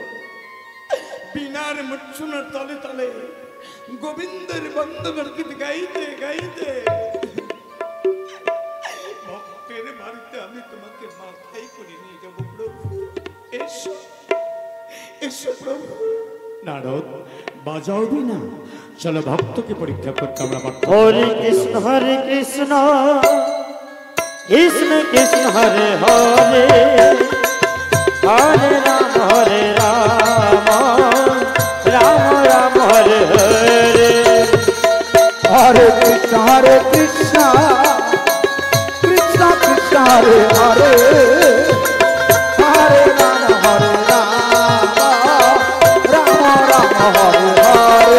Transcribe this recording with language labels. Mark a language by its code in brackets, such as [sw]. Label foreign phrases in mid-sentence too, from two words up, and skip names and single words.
[bn] বীণার মূর্ছনার তলে তলে গোবিন্দের বন্দনার গীত গাইতে গাইতে ভক্তের বাড়িতে আমি তোমাকে মাথায় করে নিয়ে যাবো প্রভু। এসো এসো প্রভু। নারদ, বাজাও বীণা, চলো ভক্তকে পরীক্ষা করতে আমরা। [sa] হরে কৃষ্ণ কৃষ্ণ কৃষ্ণ হরে হরে, হরে রাম রাম রাম হরে হরে। হরে কৃষ্ণ কৃষ্ণ কৃষ্ণ হরে হরে, হরে রাম রাম রাম হরে হরে।